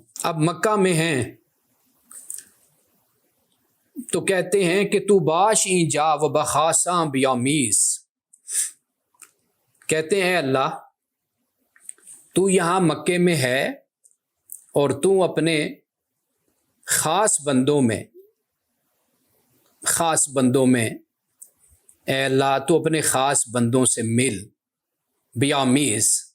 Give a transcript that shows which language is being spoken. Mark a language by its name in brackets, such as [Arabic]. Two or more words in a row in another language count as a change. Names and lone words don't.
[Urdu] اب مکہ میں ہیں تو کہتے ہیں کہ [Persian] تو باش این جا و بخاساں بیامیز، [Urdu] کہتے ہیں اللہ تو یہاں مکے میں ہے اور تو اپنے خاص بندوں میں اے اللہ تو اپنے خاص بندوں سے مل، بیامیز۔